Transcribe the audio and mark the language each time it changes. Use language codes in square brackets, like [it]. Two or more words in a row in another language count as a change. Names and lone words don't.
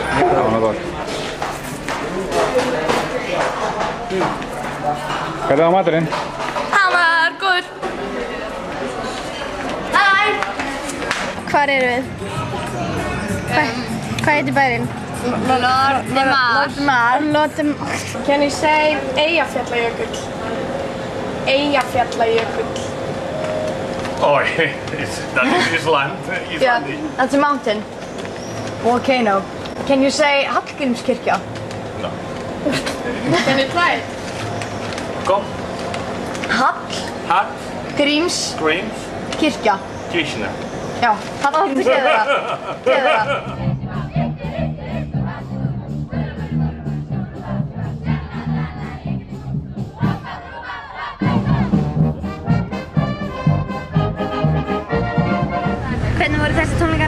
[is] Já, hann var gott. Hvernig var maturinn? Hann var góður. Hæ! Hvar eru við? Hvað heitir bærinn? Lótimar. [en] Can you say Eyjafjallajökull? Eyjafjallajökull. Oh, that is land. Yeah, that's a mountain. Volcano. Can you say Hallgrímskirkja? No. Can you try it? Kom. Hall. Gríms. Gríms. Kirkja. Krishna. [is] Já, Hallgrímskirkja. Gerðu það. Hvernig voru þessi tónleikar?